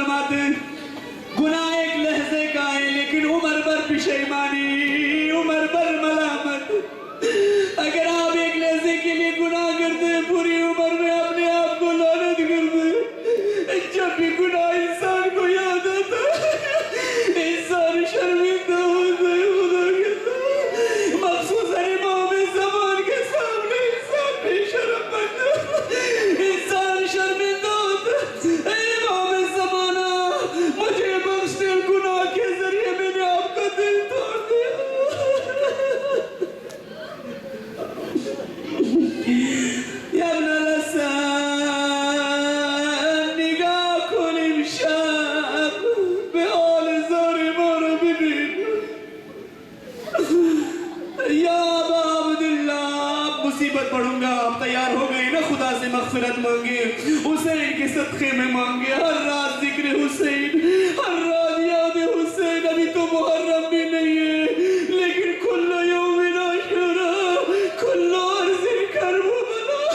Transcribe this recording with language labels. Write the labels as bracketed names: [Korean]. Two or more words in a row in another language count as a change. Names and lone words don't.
[Urdu] ساتھ گناہ ایک لحظے کا ہے لیکن عمر بھر پشیمانی، عمر بھر ملامت۔ اگر آپ ایک لحظے کے لیے گناہ کرتے ہیں پوری عمر میں اپنے آپ کو لعنت کرتے ہیں۔ جب بھی گناہ انسان کو یاد آتا ہے انسان شرمندہ ہوتا ہے خدا کے ساتھ، مخصوصاً امام زمان کے سامنے انسان بے شرم بنتا ہے، انسان شرمندہ ہوتا ہے۔ اے امام زمانہ مجھے بخش دے، گناہ کے ذریعے میں نے آپ کا دل توڑ دیا۔ [Arabic] یا ابن الحسن [Persian] نگاہ کن امشب به حال زار ما را ببین۔ [Arabic] یا ابا عبداللہ، [Urdu] مصیبت پڑھوں گا، آپ تیار ہو گئے نا؟ خدا سے مغفرت مانگے، حسین کے صدقے میں مانگے، ہر رات ذکر حسین، ہر رات یاد حسین۔ ابھی تو محرم بھی نہیں ہے لیکن [Arabic] کل یوم عاشورا کل عرض کربلا۔